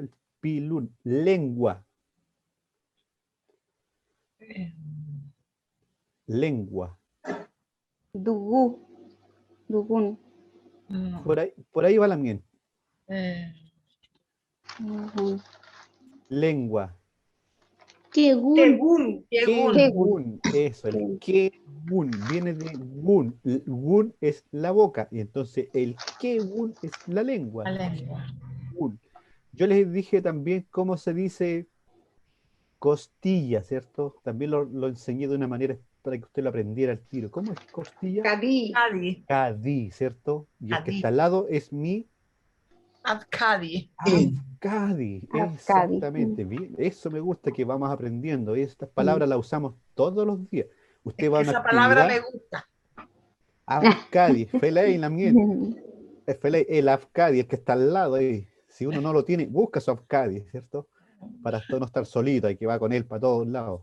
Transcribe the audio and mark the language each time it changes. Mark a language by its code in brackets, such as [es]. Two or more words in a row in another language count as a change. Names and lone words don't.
[es] El pilún. Lengua. eh, Lengua. [arn] Dugu, Dugun. mm, [es] Por ahí va la mien. eh, Ujú. Lengua. Kegun, Tegún. Yegun. Kegun. Eso, el kegun. Viene de gun. Gun es la boca. Y entonces el kegun es la lengua. La lengua. Gun. Yo les dije también cómo se dice costilla, ¿cierto? También lo enseñé de una manera para que usted lo aprendiera al tiro. ¿Cómo es costilla? Cadí. Cadi. Cadí, ¿cierto? Y el que Cadí. está al lado es mi Abcadi. Afcadi. Afcadi. Exactamente. Bien. Eso me gusta, que vamos aprendiendo. Estas Mm. palabras las usamos todos los días. Es Usted va a que una esa palabra me actividad, gusta. [arn] Afcadi, Feley [es] también. Feley, el Afcadi, el que está al lado ahí. Si uno no lo tiene, busca su Afcadi, ¿cierto? Para no estar solito, hay que va con él para todos lados.